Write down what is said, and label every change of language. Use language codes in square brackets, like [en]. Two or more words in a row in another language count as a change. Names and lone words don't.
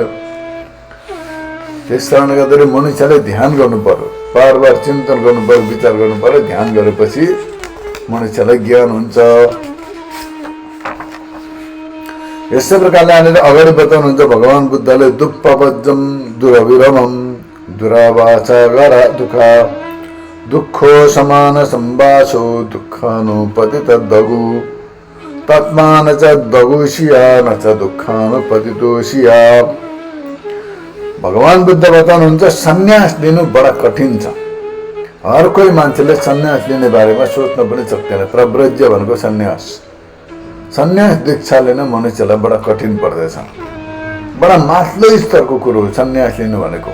[ne] त्यस कारणले गर्दाखेरि मनुष्यले ध्यान गर्नु पर्यो, बार बार चिन्तन गर्नु पर्यो, विचार गर्नु पर्यो। ध्यान गरेपछि मनुष्यलाई ज्ञान हुन्छ। यस्तै प्रकारले यहाँनिर अगाडि बताउनुहुन्छ भगवान बुद्धले [pi] दुप्पवज्जम दुरविरमम दुरावाचा गरा दुखा दुःखो समान सम्बासो दुःखानुपतितद्दगु तत्मान च दगुशिया न च दुःखानुपतितोशिया। [ne] भगवान बुद्ध बताउनुहुन्छ सन्यास लिनु बडा कठिन छ। हर कोही मान्छेले सन्यास लिने बारेमा सोच्न पनि सक्दैन। प्रव्रज्य भनेको सन्यास। सन्यास दीक्षा लिन मनुष्यलाई बडा कठिन पर्दछ। बडा माथिल्लो स्तरको कुरो हो सन्यास लिनु भनेको।